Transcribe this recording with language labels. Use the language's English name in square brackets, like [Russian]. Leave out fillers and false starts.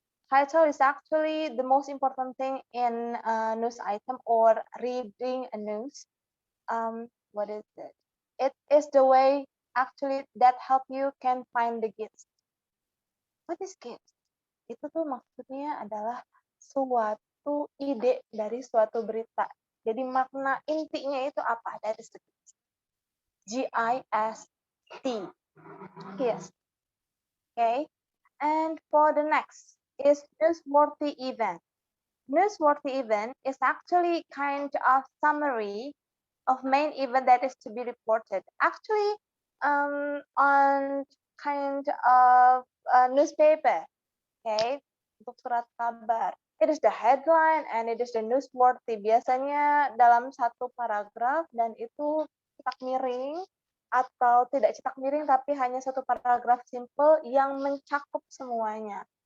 [English] Title is actually the most important thing in a news item or reading a news. What is it? It is the way actually that help you can find the gist. What is gist? [Indonesian] Itu tuh maksudnya adalah suatu ide dari suatu berita. Jadi makna intinya itu apa? [English] That is the gist. G-I-S-T. Yes. Okay. And for the next is newsworthy event. Newsworthy event is actually kind of summary of main event that is to be reported. Actually, on kind of newspaper. Okay, [Indonesian] untuk surat kabar. [English] It is the headline and it is the newsworthy. [Indonesian] Biasanya dalam satu paragraf dan itu cetak miring atau tidak cetak miring tapi hanya satu paragraf simple yang mencakup semuanya.